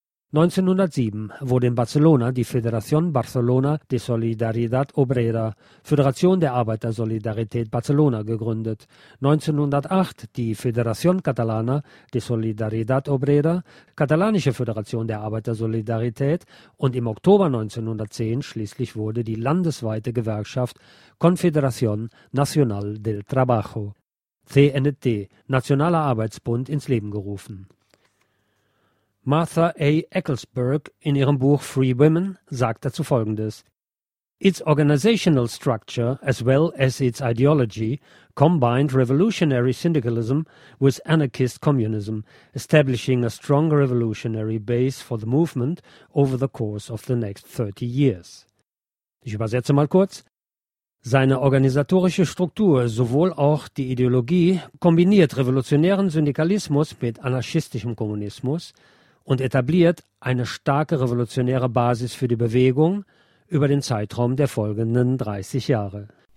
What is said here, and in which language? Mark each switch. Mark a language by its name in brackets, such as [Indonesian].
[German] 1907 wurde in Barcelona die Federación Barcelona de Solidaridad Obrera, Föderation der Arbeitersolidarität Barcelona, gegründet, 1908 die Federación Catalana de Solidaridad Obrera, katalanische Föderation der Arbeitersolidarität, und im Oktober 1910 schließlich wurde die landesweite Gewerkschaft Confederación Nacional del Trabajo, CNT, Nationaler Arbeitsbund, ins Leben gerufen. Martha A. Ecclesburg in ihrem Buch Free Women sagt dazu Folgendes: [English] Its organizational structure as well as its ideology combined revolutionary syndicalism with anarchist communism, establishing a strong revolutionary base for the movement over the course of the next 30 years. [German] Ich übersetze mal kurz. Seine organisatorische Struktur, sowohl auch die Ideologie, kombiniert revolutionären Syndikalismus mit anarchistischem Kommunismus und etabliert eine starke revolutionäre Basis für die Bewegung über den Zeitraum der folgenden 30 Jahre.